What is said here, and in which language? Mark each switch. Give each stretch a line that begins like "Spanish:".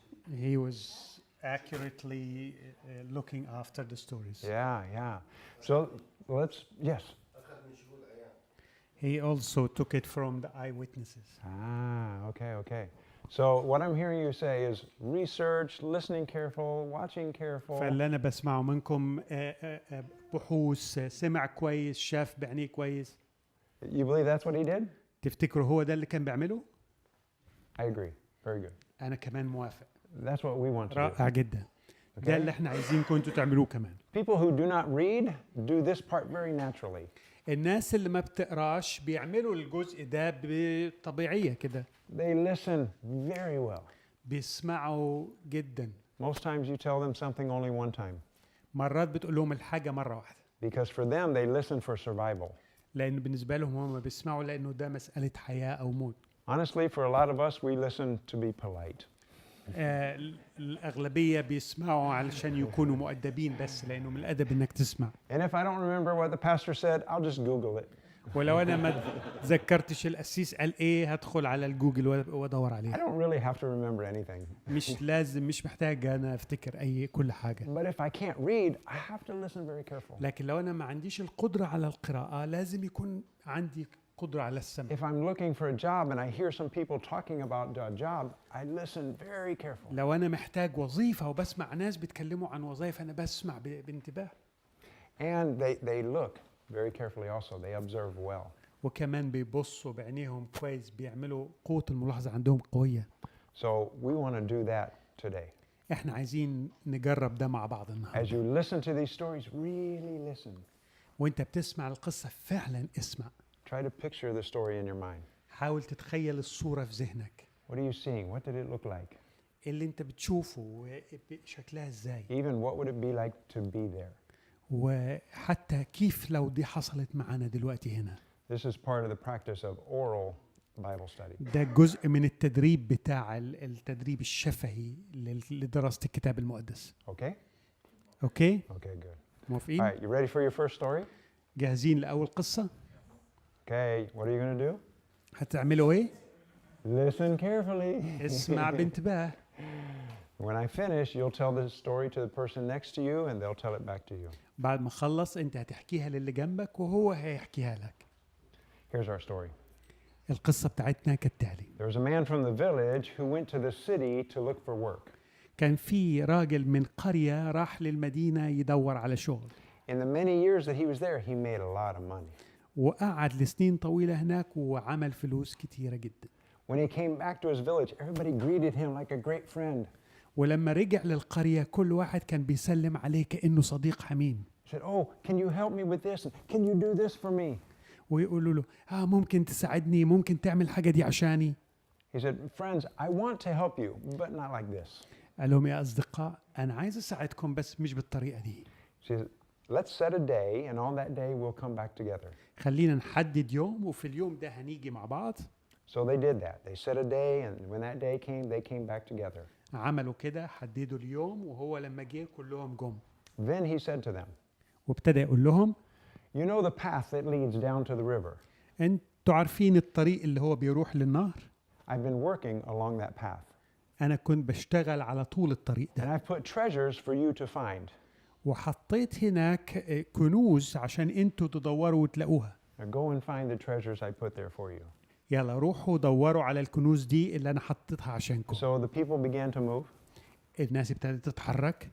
English: He was accurately looking after the stories. Yeah. So yes. He also took it from the eyewitnesses. Okay. So what I'm hearing you say is research, listening careful, watching careful.
Arabic: فاللي أنا بسمعه منكم بحوث، سمع كويس، شاف بعينيه كويس.
English: You believe that's what he did?
Arabic: تفتكروا هو ده اللي كان بيعمله؟
English: I agree. Very good.
Arabic: أنا كمان موافق.
English: That's what we want to do.
Arabic: رائع جدا. ده اللي احنا عايزينكم انتوا تعملوه كمان.
English: People who do not read do this part very naturally.
Arabic: الناس اللي ما بتقراش بيعملوا الجزء ده بطبيعية كده.
English: They listen very well.
Arabic: بيسمعوا جدا.
English: Most times you tell them something only one time.
Arabic: مرات بتقول لهم الحاجة مرة واحدة.
English: Because for them they listen for survival.
Arabic: لأن بالنسبة لهم هم بيسمعوا لأنه ده مسألة حياة أو موت.
English: Honestly, for a lot of us, we listen to be polite.
Arabic: الأغلبية بيسمعوا علشان يكونوا مؤدبين بس، لأنه من الأدب إنك تسمع.
English: And if I don't remember what the pastor said, I'll just Google it.
Arabic: ولو انا ما تذكرتش القسيس قال ايه هدخل على الجوجل وادور
English: I
Arabic: عليه.
English: don't really have to remember anything.
Arabic: مش محتاج انا افتكر كل حاجه.
English: But if I can't read, I have to listen very careful.
Arabic: لكن لو انا ما عنديش القدره على القراءه لازم يكون عندي قدره على السمع.
English: If I'm looking for a job and I hear some people talking about a job, I listen very careful.
Arabic: لو انا محتاج وظيفه وبسمع ناس بيتكلموا عن وظائف انا بسمع بانتباه.
English: And they look very carefully also. They observe well.
Arabic: وكمان بيبصوا بعينيهم كويس، بيعملوا قوه الملاحظه عندهم قويه.
English: So we want to do that today.
Arabic: احنا عايزين نجرب ده مع بعض
English: As
Arabic: النهارده.
English: you listen to these stories, really listen.
Arabic: وانت بتسمع القصه فعلا اسمع.
English: Try to picture the story in your mind.
Arabic: حاول تتخيل الصوره في ذهنك.
English: What are you seeing? What did it look like?
Arabic: اللي انت بتشوفه شكلها ازاي،
English: Even what would it be like to be there?
Arabic: وحتى كيف لو دي حصلت معنا دلوقتي هنا.
English: This is part of the practice of oral Bible study.
Arabic: ده جزء من التدريب بتاع التدريب الشفهي لدراسة الكتاب المقدس.
English: Okay? Okay? Okay, good. All
Arabic: موافقين؟
English: right, you ready for your first story?
Arabic: جاهزين لأول قصة؟
English: Okay, what are you going to do?
Arabic: هتعملوا ايه؟
English: Listen carefully.
Arabic: اسمع بانتباه.
English: When I finish, you'll tell the story to the person next to you and they'll tell it back to you.
Arabic: بعد ما خلص انت هتحكيها للي جنبك وهو هيحكيها لك.
English: Here's our story.
Arabic: القصة بتاعتنا كالتالي.
English: There was a man from the village who went to the city to look for work.
Arabic: كان في راجل من قرية راح للمدينة يدور على شغل.
English: In the many years that he was there, he made a lot of money.
Arabic: وقعد لسنين طويلة هناك وعمل فلوس كتيرة جدا.
English: When he came back to his village, everybody greeted him like a great friend.
Arabic: ولما رجع للقرية كل واحد كان بيسلم عليه كأنه صديق حميم.
English: He said, "Oh, can you help me with this? Can you do this for me?"
Arabic: ويقولوا له ممكن تساعدني، ممكن تعمل حاجة دي عشاني.
English: He said, "Friends, I want to help you, but not like this."
Arabic: قال لهم يا أصدقاء أنا عايز أساعدكم بس مش بالطريقة دي.
English: He said, "Let's set a day, and on that day we'll come back together."
Arabic: خلينا نحدد يوم وفي اليوم ده هنيجي مع بعض.
English: So they did that. They set a day, and when that day came, they came back together.
Arabic: عملوا كده، حددوا اليوم وهو لما جه كلهم جم.
English: Then he said to them,
Arabic: وابتدى يقول لهم
English: "You know the path that leads down to the river.
Arabic: انتوا عارفين الطريق اللي هو بيروح للنهر؟
English: I've been working along that path,
Arabic: أنا كنت بشتغل على طول الطريق
English: and
Arabic: ده،
English: I've put treasures for you to find.
Arabic: وحطيت هناك كنوز عشان انتوا تدوروا وتلاقوها.
English: Now go and find the treasures I put there for you."
Arabic: يلا روحوا دوروا على الكنوز دي اللي أنا حطيتها عشانكم.
English: So the people began to move,
Arabic: الناس ابتدت تتحرك